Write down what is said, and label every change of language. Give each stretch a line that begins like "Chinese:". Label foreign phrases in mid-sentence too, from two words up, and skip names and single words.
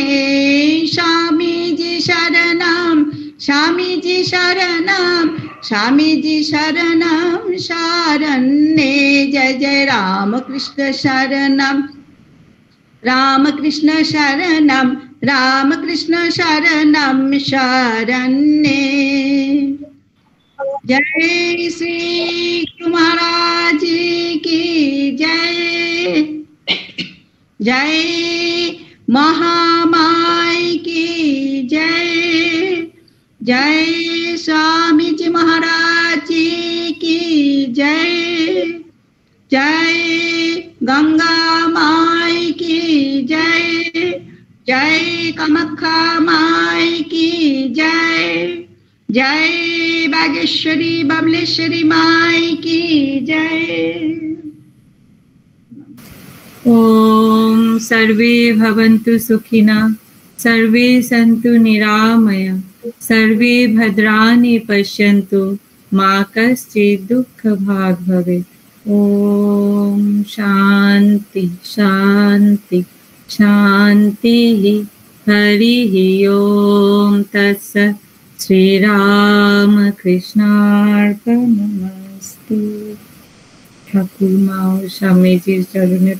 Sanskrit: स्वामी जी शरणम स्वामी जी शरणम स्वामी जी शरणम शरण्ये, जय जय रामकृष्ण शरणम रामकृष्ण शरणम रामकृष्ण शरणम शरण्ये।
Hindi: जय श्री महाराज की जय। जय महामाई की जय। जय स्वामी जी महाराज जी की जय। जय गंगा माई की जय। जय कामाख्या माई की जय। जय बागेश्वरी बबलेश्वरी माई की जय।
Sanskrit: ओम सर्वे भवन्तु सुखिनः, सर्वे सन्तु निरामया, सर्वे भद्राणि पश्यन्तु, मा कश्चित् दुःखभाग् भवेत्। ओम शांति शांति शांतिः। हरिः ओम तत्सत्। श्री राम कृष्णार्पणमस्तु।
Hindi: ठाकुर माँ और स्वामी जी चरणों